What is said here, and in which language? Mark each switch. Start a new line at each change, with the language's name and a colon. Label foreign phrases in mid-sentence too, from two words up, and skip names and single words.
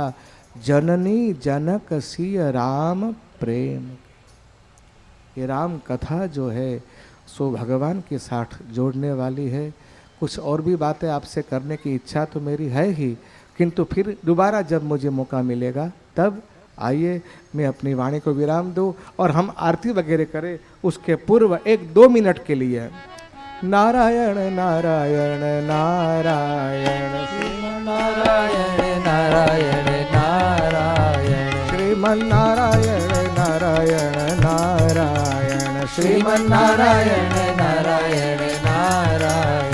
Hindi: जननी जनक सिय राम प्रेम, ये राम कथा जो है सो भगवान के साथ जोड़ने वाली है। कुछ और भी बातें आपसे करने की इच्छा तो मेरी है ही, किंतु फिर दोबारा जब मुझे मौका मिलेगा तब आइए मैं अपनी वाणी को विराम दूं और हम आरती वगैरह करें। उसके पूर्व 1-2 मिनट के लिए नारायण नारायण नारायण नारायण नारायण नारायण श्रीमन नारायण नारायण नारायण श्रीमन नारायण नारायण नारायण